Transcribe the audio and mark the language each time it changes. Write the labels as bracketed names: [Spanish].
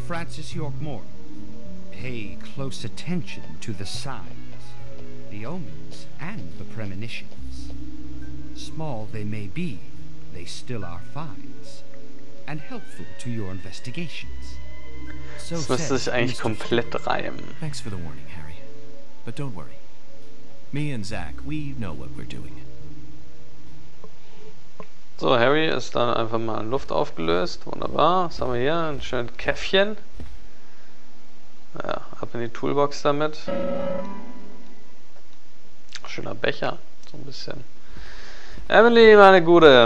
[English] Francis York Morgan, pay close attention to the signs, the omens, and the premonitions. Small they may be, they still are finds, and helpful to your investigations. So [German] Das müsste sich eigentlich komplett reimen. [English] Thanks for the warning, Harry. But don't worry. Me and Zach, we know what we're doing. [German] So, Harry ist dann einfach mal in Luft aufgelöst. Wunderbar. Was haben wir hier? Ein schönes Käffchen. Ja, ab in die Toolbox damit. Schöner Becher. So ein bisschen. Emily, meine Gute.